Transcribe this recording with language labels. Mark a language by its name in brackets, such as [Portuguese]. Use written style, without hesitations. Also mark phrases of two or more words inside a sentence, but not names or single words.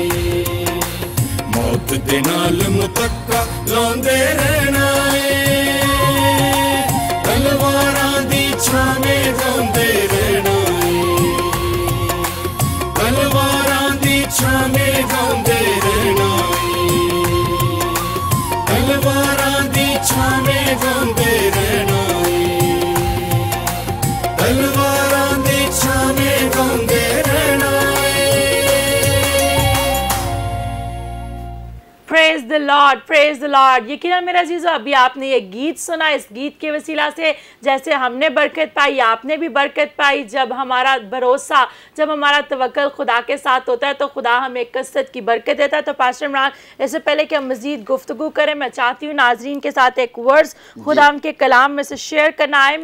[Punjabi] ਮੌਤ ਦੇ ਨਾਲ ਮੁਤੱਕਾ ਲਾਉਂਦੇ ਰਹਿਣਾ ਹੈ, ਤਲਵਾਰਾਂ ਦੀ ਛਾਵੇਂ ਗਾਉਂਦੇ ਰਹਿਣਾ ਹੈ, ਤਲਵਾਰਾਂ ਦੀ ਛਾਵੇਂ ਗਾਉਂਦੇ ਰਹਿਣਾ ਹੈ, ਤਲਵਾਰਾਂ ਦੀ ਛਾਵੇਂ ਗਾਉਂਦੇ ਰਹਿਣਾ ਹੈ, ਤਲਵਾਰਾਂ ਦੀ ਛਾਵੇਂ ਗਾਉਂਦੇ ਰਹਿਣਾ ਹੈ। [English] Praise the Lord, praise the Lord. [Urdu] یقیناً میرا عزیزوں، ابھی آپ نے یہ گیت سنا، اس گیت کے وسیلہ سے جیسے ہم نے برکت پائی، آپ نے بھی برکت پائی. جب ہمارا بھروسہ، جب ہمارا توکل خدا کے ساتھ ہوتا ہے تو خدا ہمیں کثرت کی برکت دیتا ہے. تو پاسٹر عمران، اس سے پہلے کہ ہم مزید گفتگو کریں، میں چاہتی ہوں ناظرین کے ساتھ ایک ورڈز خدا کے کلام میں سے شیئر کرنا ہے.